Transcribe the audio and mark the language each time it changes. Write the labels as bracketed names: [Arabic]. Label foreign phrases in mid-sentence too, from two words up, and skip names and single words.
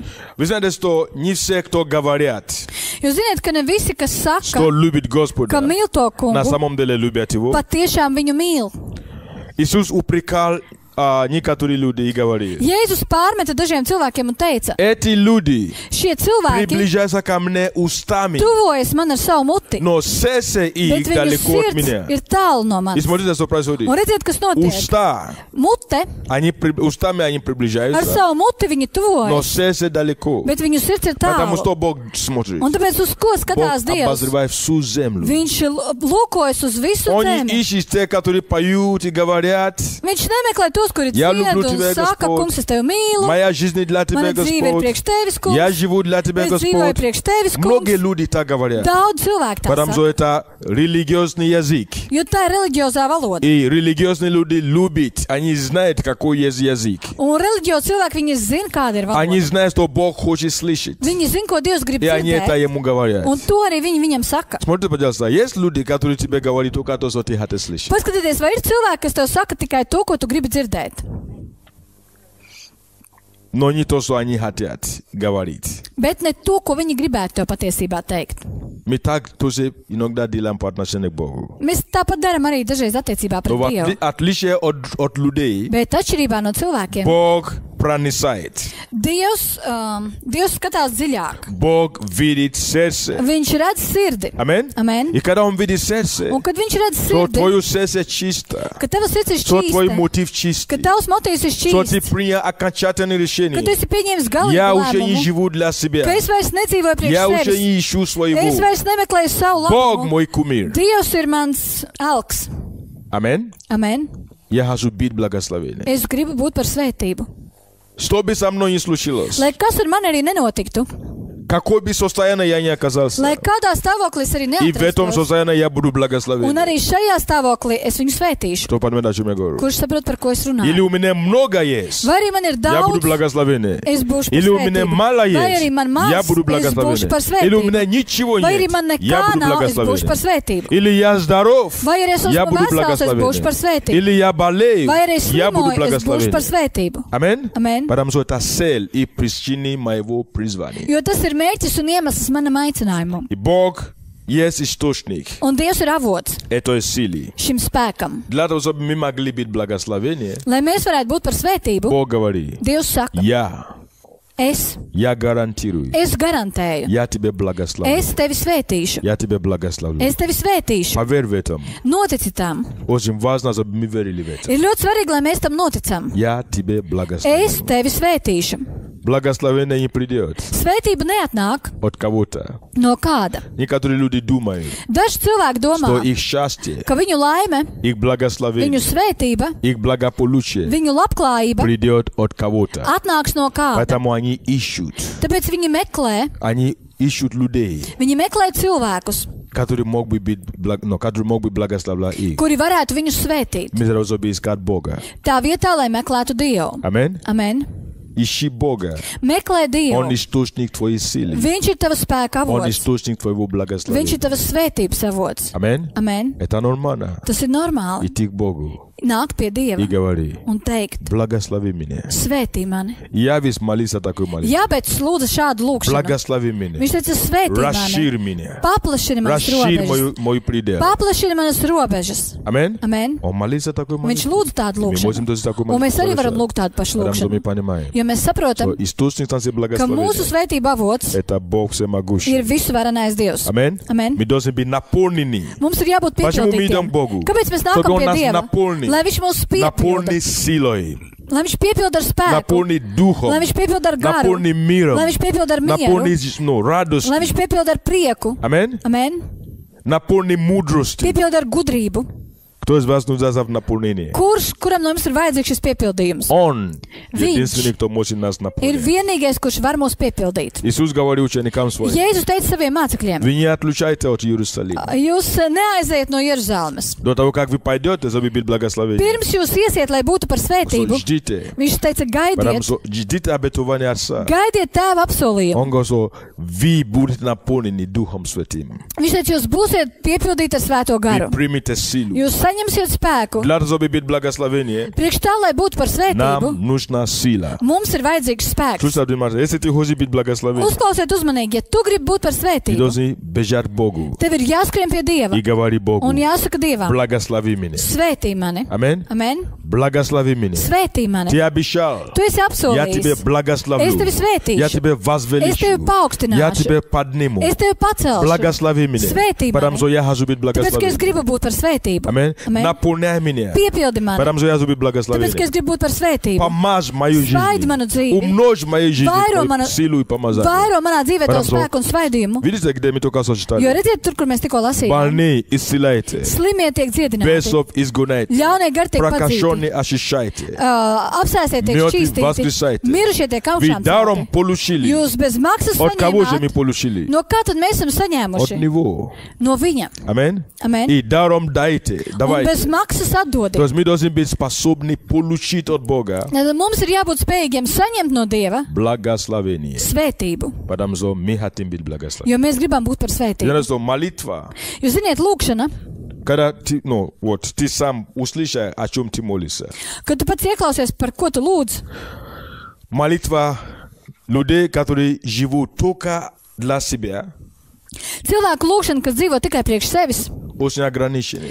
[Russian] Вы знаете, что не все, кто говорят, [Latvian] Jūs zināt, ka ne visi, kas saka, [Russian] что любит Господа, [Latvian] ka mīl to [Russian] на [Latvian] kungu, [Russian] самом деле любят Его. [Latvian] patiešām viņu mīl. [Russian] Иисус упрекал некоторые люди и говорил: [Latvian] Jēzus pārmeta dažiem cilvēkiem un teica, [Russian] эти люди [Latvian] šie cilvēki [Russian] приближаются ко мне устами, [Latvian] tuvojas man ar savu muti, [Russian] но сердце [Latvian] bet [Russian] их [Latvian] viņu [Russian] далеко от [Latvian] sirds [Russian] меня. [Latvian] ir tālu no [Russian] И [Latvian] manis. [Russian] смотрите, что происходит. [Latvian] Un redziet, kas notiek. [Russian] Уста, [Latvian] Mute, [Russian] устами они [Latvian] ar [Russian] приближаются, [Latvian] savu muti viņi [Russian] но [Latvian] tuvojas, [Russian] сердце далеко. [Latvian] bet viņu sirds ir [Russian] Потому [Latvian] tālu. [Russian] что Бог смотрит. [Latvian] Un tāpēc uz ko [Russian] Бог [Latvian] skatās Dievs? [Russian] обозревает всю землю. [Latvian] Viņš lūkojas uz visu [Russian] Он не [Latvian] zemi. [Russian] ищет тех, которые поют и говорят: [Latvian] Viņš nemeklē tos, kuri [Russian] Я [Latvian] dzied [Russian] люблю [Latvian] un [Russian] тебя, [Latvian] saka, [Russian] Господь. [Latvian] kungs, es tevi mīlu, [Russian] моя жизнь для тебя, [Latvian] mana dzīve ir [Russian] Господь. [Latvian] priekš tevis, kungs, [Russian] Я живу для тебя, [Latvian] es dzīvoju [Russian] Господь. [Latvian] priekš tevis, [Russian] Многие [Latvian] kungs. [Russian] люди так говорят. [Latvian] Daudz cilvēku tā [Russian] Потому [Latvian] saka, [Russian] что это религиозный язык. [Latvian] jo tā ir reliģiozā valoda. [Russian] И религиозные люди любят, они знают, какой есть язык. [Latvian] Un reliģiozi cilvēki, viņi zina, kāda ir [Russian] Они [Latvian] valoda. [Russian] знают, что Бог хочет слышать. [Latvian] Viņi zina, ko Dievs grib [Russian] И они это [Latvian] dzirdēt. [Russian] ему говорят. [Latvian] Un to arī viņi viņam saka. [Russian] Смотрите, пожалуйста, есть люди, которые тебе говорят только то, что ты хочешь слышать. [Latvian] Paskatieties, vai ir cilvēki, kas tev saka tikai to, ko tu gribi dzirdēt, [Russian] Но не то, что они хотят говорить. [Latvian] bet ne to, ko viņi gribētu tev patiesībā teikt. [Russian] Мы так тоже иногда делаем по отношению к Богу. [Latvian] Mēs tāpat darām arī dažreiz attiecībā [Russian] Но [Latvian] pret [Russian] в [Latvian] Dievu. [Russian] отличие от людей, [Latvian] Bet atšķirībā no cilvēkiem, [Russian] Бог проницает. [Latvian] Dievs skatās dziļāk. [Russian] Бог видит сердце. [Latvian] Viņš redz sirdi. [Russian] Аминь. [Latvian] Amen. [Russian] И когда Он видит сердце, [Latvian] Un kad viņš redz [Russian] то [Latvian] sirdi, [Russian] твое сердце чисто, [Latvian] ka tavs sirds ir [Russian] что твой [Latvian] šķīsta, [Russian] мотив [Latvian] ka [Russian] чистый, [Latvian] tavs motīvs ir [Russian] что ты [Latvian] šķīsts, [Russian] принял окончательное [Latvian] ka tu [Russian] решение. [Latvian] esi pieņēmis [Russian] Я [Latvian] galīgu [Russian] уже не [Latvian] lēmumu, [Russian] живу для [Latvian] ka [Russian] себя. [Latvian] es vairs nedzīvoju priekš [Russian] Я уже [Latvian] sevis, [Russian] не ищу [Latvian] es [Russian] своего. [Latvian] vairs nemeklēju savu [Russian] Бог [Latvian] labumu. [Russian] мой кумир. [Latvian] Dievs ir mans elks. [Russian] Аминь. [Latvian] Amen. [Russian] Я хочу быть благословенным. [Latvian] Es gribu būt par svētību. [Russian] Что бы со mной ни случилось, [Latvian] Lai kas ar mani arī nenotiktu, [Russian] какой бы состоянии я ни оказался, [Latvian] lai kādā stāvoklī es arī [Russian] и в этом [Latvian] neatrastos, [Russian] состоянии я буду [Latvian] un [Russian] благословен. [Latvian] arī šajā stāvoklī es viņu svētīšu. [Russian] Кто понимает, о чем я говорю? [Latvian] Kurš saprot, par ko es [Russian] Или [Latvian] runāju? [Russian] у меня много есть, [Latvian] Vai arī man ir [Russian] я буду [Latvian] daudz, [Russian] благословен. [Latvian] es būšu par [Russian] Или у меня [Latvian] svētību. [Russian] мало [Latvian] Vai arī [Russian] есть, [Latvian] man [Russian] я [Latvian] maz, [Russian] буду [Latvian] es būšu [Russian] благословен. [Latvian] par [Russian] Или у [Latvian] svētību. [Russian] меня ничего [Latvian] Vai arī man [Russian] нет, я [Latvian] nekā [Russian] буду [Latvian] nav, es būšu par [Russian] благословен. [Latvian] svētību. [Russian] Или я здоров, [Latvian] Vai arī es [Russian] я [Latvian] esmu [Russian] буду [Latvian] vesels, es būšu par [Russian] благословен. [Latvian] svētību. [Russian] Или я болею, [Latvian] Vai arī es [Russian] я буду [Latvian] slimoju, es būšu par [Russian] благословен. [Latvian] svētību. [Russian] Аминь. [Latvian] Amen. [Russian] Потому что это цель и причины моего призвания. [Latvian] Jo tas ir mērķis un iemesls manam aicinājumam. [Russian] И Бог есть источник [Latvian] Un Dievs ir avots [Russian] этой силы. [Latvian] šim spēkam. [Russian] Для того, чтобы мы могли быть благословенны, [Latvian] Lai mēs varētu būt par svētību, [Russian] Бог говорит: [Latvian] Dievs saka, [Russian] я гарантирую, [Latvian] es garantēju, [Russian] я тебя благословлю. [Latvian] es tevi svētīšu, [Russian] Я тебя благословлю. [Latvian] es tevi svētīšu. [Russian] Поверь в этом. [Latvian] Notici tam. [Russian] Очень важно, чтобы мы верили в это. [Latvian] Ir ļoti svarīgi, lai mēs tam noticam. [Russian] Я тебе [Latvian] Es [Russian] благословлю. [Latvian] tevi svētīšu. [Russian] Благословение не придет [Latvian] Svētība neatnāk [Russian] от кого-то. [Latvian] no kāda. [Russian] Некоторые люди думают, [Latvian] Daži cilvēki [Russian] что [Latvian] domā, [Russian] их счастье, [Latvian] ka viņu laime, [Russian] их [Latvian] viņu [Russian] благословение, [Latvian] svētība, [Russian] их благополучие [Latvian] viņu labklājība [Russian] придет от кого-то. [Latvian] atnāks no kāda. [Russian] Поэтому они ищут. [Latvian] Tāpēc viņi meklē, [Russian] Они ищут людей, [Latvian] viņi meklē cilvēkus, [Russian] которые могут быть благословлять их. [Latvian] kuri varētu viņus svētīt. [Russian] Вместо того, чтобы искать Бога. [Latvian] Tā vietā, lai meklētu Dievu. [Russian] Аминь. [Latvian] Amen. [Russian] Ищи Бога. [Latvian] Meklē Dievu. [Russian] Он источник твоей силы. [Latvian] Viņš ir tava spēka [Russian] Он [Latvian] avots. [Russian] источник твоего [Latvian] Viņš ir [Russian] благословения. [Latvian] tavas svētības avots. [Russian] Аминь. [Latvian] Amen. [Russian] Это нормально. [Latvian] Tas ir normāli. [Russian] Идти к Богу [Latvian] Nākt pie Dieva [Russian] и говори, [Latvian] un teikt, [Russian] благослови меня. [Latvian] svētī mani. [Russian] Я весь молился такой молитвой. [Latvian] Jā, bet lūdzu šādu lūgšanu. [Russian] Благослови меня. [Latvian] Viņš teica, svētī mani. [Russian] Расширь меня. [Latvian] Paplašini manas [Russian] Расширь [Latvian] robežas. [Russian] мой предел. [Latvian] Paplašini manas robežas. [Russian] Аминь. [Latvian] Amen. [Russian] Он молился такой [Latvian] Viņš [Russian] молитвой. [Latvian] lūdzu tādu [Russian] Мы можем [Latvian] lūgšanu. [Russian] тоже такой [Latvian] Un mēs arī varam [Russian] молитву. [Latvian] lūgt tādu pašu [Russian] Потому что мы [Latvian] lūgšanu. [Russian] понимаем, [Latvian] Jo mēs saprotam, [Russian] что источник нашей [Latvian] ka mūsu [Russian] благословения [Latvian] svētība avots [Russian] это Бог всемогущий. [Latvian] ir visuvarenais Dievs. [Russian] Аминь. [Latvian] Amen. [Russian] Мы должны быть наполнены. [Latvian] Mums ir jābūt [Russian] Почему мы идем [Latvian] piepildītiem. [Russian] к Богу? [Latvian] Kāpēc mēs [Russian] Чтобы [Latvian] nākam [Russian] он [Latvian] pie [Russian] нас [Latvian] Dieva? [Russian] наполнил. [Latvian] Lai viņš mūs piepilda. [Russian] Наполни силой. [Latvian] Lai viņš piepilda ar spēku. [Russian] Наполни духом. [Latvian] Lai viņš piepilda ar garu. [Russian] Наполни миром. [Latvian] Lai viņš piepilda ar mieru. [Russian] Наполни радостью. [Latvian] Lai viņš piepilda ar prieku. [Russian] Аминь. [Latvian] Amen. [Russian] Наполни мудростью. [Latvian] Piepilda ar gudrību. [Russian] Кто из вас нуждается в наполнении? [Latvian] Kuram no mums ir vajadzīgs šis piepildījums? [Russian] Он [Latvian] Viņš [Russian] единственный, кто может нас [Latvian] Ir [Russian] наполнить. [Latvian] vienīgais, kurš var mūs piepildīt. [Russian] Иисус говорил ученикам своим, [Latvian] Jēzus teica saviem mācekļiem, [Russian] вы не отлучайте от Иерусалима. [Latvian] jūs neaiziet no Jeruzalemes. [Russian] До того, как вы пойдете, чтобы быть благословены. [Latvian] Pirms jūs iesiet, lai būtu par svētību, [Russian] Ждите. [Latvian] viņš teica, [Russian] Потому [Latvian] gaidiet, [Russian] что ждите обетования Отца. [Latvian] gaidiet tēva apsolījumu. [Russian] Он говорит, что вы будете наполнены Духом Святым. [Latvian] Viņš teica, jūs būsiet piepildīti ar svēto [Russian] Вы [Latvian] garu. [Russian] примите силу. [Latvian] Jūs saņemsiet spēku. [Russian] Для того, чтобы быть благословение, [Latvian] Priekš tā, lai būtu par svētību, [Russian] нам нужна сила. [Latvian] mums ir vajadzīgs spēks. [Russian] Слушай, Димаш, если ты хочешь быть благословен, [Latvian] Uzklausiet uzmanīgi, ja tu gribi būt par [Russian] ты [Latvian] svētību, [Russian] должен бежать к Богу [Latvian] tev ir jāskrien pie Dieva [Russian] и говори Богу, [Latvian] un jāsaka Dievam, [Russian] благослови меня. [Latvian] svētī mani. [Russian] Аминь. [Latvian] Amen. [Russian] Благослови меня. [Latvian] Svētī mani. [Russian] Ты обещал. [Latvian] Tu esi [Russian] Я тебе [Latvian] apsolījis. [Russian] благословлю. [Latvian] Es tevi svētīšu. [Russian] Я тебя [Latvian] Es tevi [Russian] возвеличу. Я [Latvian] paaugstināšu. [Russian] тебя подниму. [Latvian] Es tevi pacelšu. [Russian] Благослови меня. [Latvian] Svētī [Russian] Потому [Latvian] mani. [Russian] что я хочу быть [Latvian] Tāpēc, ka es [Russian] благословен. [Latvian] gribu būt par svētību. [Russian] Аминь. [Latvian] Amen. [Russian] Наполняй меня. [Latvian] Piepildi mani. [Russian] Потому что я хочу быть [Latvian] Tāpēc, ka [Russian] благословен. [Latvian] es gribu būt par svētību. [Russian] Помажь мою [Latvian] Svaidi manu [Russian] жизнь. [Latvian] dzīvi. [Russian] Умножь мою жизнь. [Latvian] Vairo [Russian] твою [Latvian] manu- [Russian] силу и помазание. [Latvian] Vairo manā dzīvē to Varam spēku un svaidījumu. [Russian] Видите, где мы только [Latvian] Jo [Russian] сочетали? [Latvian] redziet, tur, kur mēs tikko lasījām. [Russian] Больные исцеляйте. [Latvian] Slimie tiek dziedināti. [Russian] Бесов изгоняйте. [Latvian] Ļaunie gari tiek padzīti. [Russian] Прокаженные очищайте. [Latvian] Apsēstie tiek [Russian] Мертвых [Latvian] šķīstīti. [Russian] воскресайте. [Latvian] Mirušie tiek [Russian] Вы [Latvian] augšām [Russian] даром [Latvian] celti. [Russian] получили. [Latvian] Jūs bez maksas [Russian] От кого же мы [Latvian] saņēmāt. [Russian] получили? [Latvian] No kā tad mēs esam [Russian] От [Latvian] saņēmuši? [Russian] Него. [Latvian] No viņa. [Russian] Аминь. [Latvian] Amen. [Russian] И даром дайте. [Latvian] Un [Russian] Давайте. [Latvian] bez maksas [Russian] То [Latvian] atdodiet. [Russian] есть мы должны быть способны получить от Бога [Latvian] Tad mums ir jābūt spējīgiem saņemt no Dieva [Russian] благословение. [Latvian] svētību, [Russian] Потому что мы хотим быть благословены. [Latvian] jo mēs gribam būt par svētību. [Russian] Знаешь, что молитва, [Latvian] Jūs ziniet, lūkšana, [Russian] когда ты, ты сам услышишь, о чем ты молишься. [Latvian] kad tu pats ieklausies, par ko tu lūdz, [Russian] Молитва людей, которые живут только для себя, [Latvian] cilvēku lūkšana, kas dzīvo tikai priekš sevis, [Russian] очень ограничены.